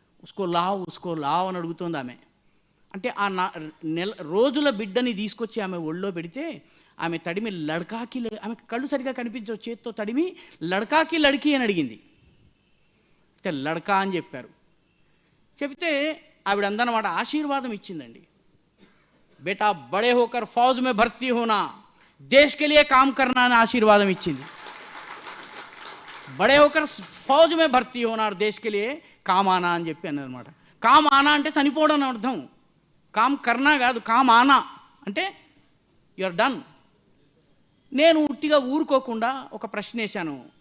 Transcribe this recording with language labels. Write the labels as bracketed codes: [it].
[hi] ఉస్కో లావ్ [te] అని అడుగుతుంది ఆమె. అంటే ఆ రోజుల బిడ్డని తీసుకొచ్చి ఆమె ఒళ్ళో పెడితే ఆమె తడిమి లడ్కాకి, ఆమె కళ్ళు సరిగా కనిపించవు, చేత్తో తడిమి లడ్కాకి లడ్కి అని అడిగింది. అయితే లడ్కా అని చెప్పారు. చెప్తే ఆవిడ అందనమాట ఆశీర్వాదం ఇచ్చిందండి. [hi] बेटा बड़े होकर फौज में भर्ती होना, देश के लिए काम करना [te] అని ఆశీర్వాదం ఇచ్చింది. [hi] బడే హోకర్ ఫౌజ్ మే భర్తీ హోనా और देश के लिए काम आना [te] అని చెప్పి అన్నమాట. కామ్ ఆనా అంటే చనిపోవడం అని అర్థం, [hi] కామ్ కర్నా [te] కాదు, కామ్ ఆనా అంటే [en] You are done. [te] నేను ఉట్టిగా ఊరుకోకుండా ఒక ప్రశ్న వేశాను,